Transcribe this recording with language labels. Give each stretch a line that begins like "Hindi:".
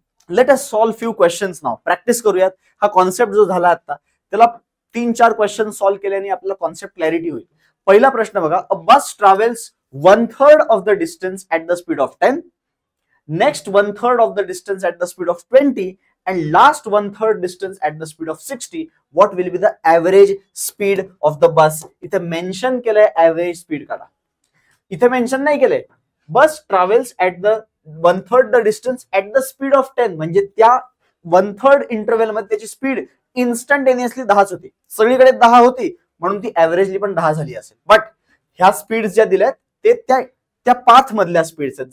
English: Let us solve few questions now.
Marathi: Practice करूयात. हा concept जो झाला आता त्याला 3-4 क्वेश्चन सॉल्व्ह केल्याने आपल्याला कॉन्सेप्ट क्लॅरिटी होईल. पहिला प्रश्न बघा.
English: A bus travels 1/3 of the distance at the speed of 10, next 1/3 of the distance at the speed of 20 and last 1/3 distance at the speed of 60. What will be the average speed of the bus?
Marathi: इथे mention केलंय average speed काढा. इथे mention नाही केलंय.
English: bus travels at the 1/3 the distance at the speed of 10
Marathi: म्हणजे त्या 1/3 interval मध्ये त्याची स्पीड इन्स्टंटेनियसली 10च होती. सगळीकडे 10 होती म्हणून ती ऍव्हरेजली पण 10 झाली असेल. बट ह्या स्पीड ज्या दिल्यात ते त्या पाथ मधल्या स्पीड्स आहेत.